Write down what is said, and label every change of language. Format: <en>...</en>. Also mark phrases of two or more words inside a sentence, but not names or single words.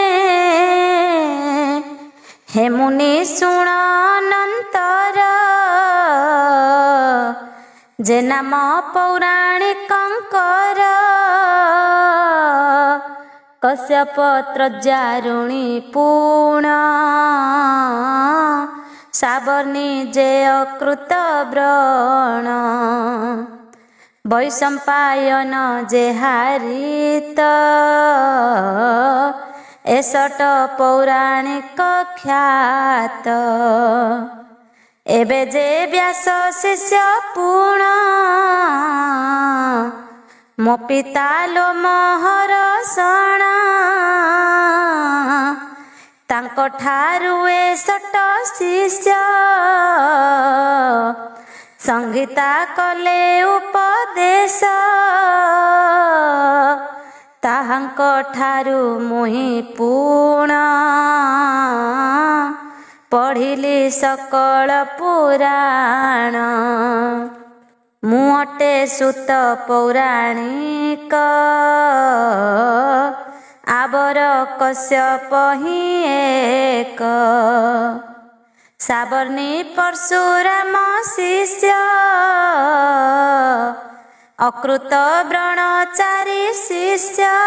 <or>ହେ ମୁନି ଶୁଣ ଅନନ୍ତର ଯେ ନାମ ପୌରାଣିକଙ୍କର। କଶ୍ୟପ ତ୍ରଜ୍ୟାରୁଣୀ ପୂର୍ଣ୍ଣ ସାବର୍ଣ୍ଣୀ ଯେ ଅକୃତ ବ୍ରଣ। ବୈଶମ୍ପାୟନ ଯେ ହାରିତ ଏ ଷଟ ପୌରାଣିକ ଖ୍ୟାତ। ଏବେ ଯେ ବ୍ୟାସ ଶିଷ୍ୟ ପୂର୍ଣ୍ଣ ମୋ ପିତା ଲୋମହର୍ଷଣ। ତାଙ୍କୁ ଠାରୁ ଏ ଷଟ ଶିଷ୍ୟ ସଂହିତା କଲେ ଉପଦେଶ। ତାହାଙ୍କ ଠାରୁ ମୁହିଁ ପୂର୍ଣ୍ଣ ପଢ଼ିଲି ସକଳ ପୁରାଣ। ମୁଁ ଅଟେ ସୂତ ପୌରାଣିକ ଆଉର କଶ୍ୟପ ହିଁ ଏକ। ସାବର୍ଣ୍ଣୀ ପରଶୁରାମ ଶିଷ୍ୟ ଅକୃତ ବ୍ରଣଚାରୀ ଶିଷ୍ୟ।</or>